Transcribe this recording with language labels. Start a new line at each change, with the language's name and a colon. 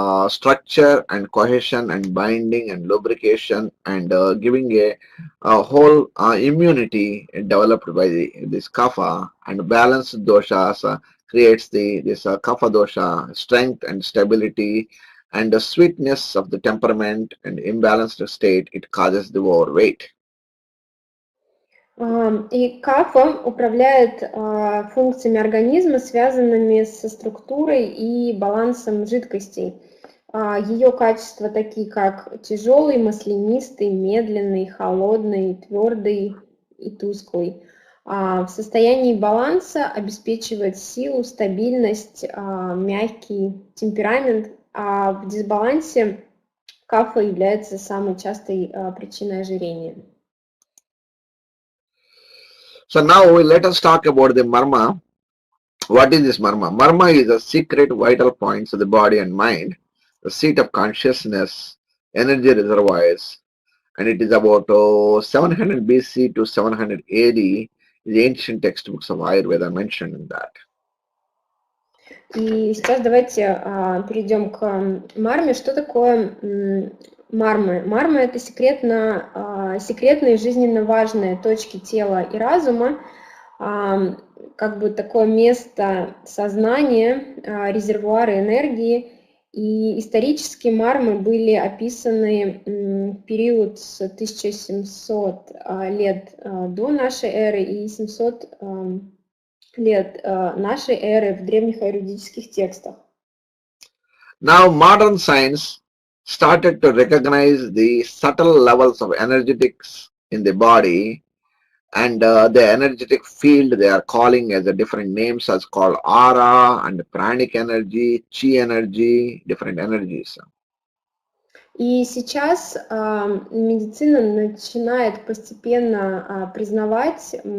English: structure and cohesion and binding and lubrication and giving a whole immunity developed by this kapha, and balanced doshas creates this kapha dosha, strength and stability and the sweetness of the temperament, and imbalanced state it causes the overweight.
Russian: И кафа управляет функциями организма, связанными со структурой и балансом жидкостей. Ее качества такие, как тяжелый, маслянистый, медленный, холодный, твердый и тусклый. В состоянии баланса обеспечивает силу, стабильность, мягкий темперамент, а в дисбалансе кафа является самой частой причиной ожирения.
English: So now let us talk about the marma. What is this marma? Marma is a secret vital points of the body and mind, the seat of consciousness, energy reservoirs, and it is about 700 BC to 700 AD. The ancient textbooks of Аюрведа mentioned in that.
Russian: И сейчас давайте перейдем к марме. Что такое мармы? Мармы – это секретные жизненно важные точки тела и разума, как бы такое место сознания, резервуары энергии. И исторически мармы были описаны в период с 1700 лет до нашей эры и 700 лет нашей эры в древних аюрведических текстах.
English: Now modern science started to recognize the subtle levels of energetics in the body, and the energetic field they are calling as a different names as called aura and pranic energy, chi energy, different energies.
Russian: И сейчас медицина начинает постепенно признавать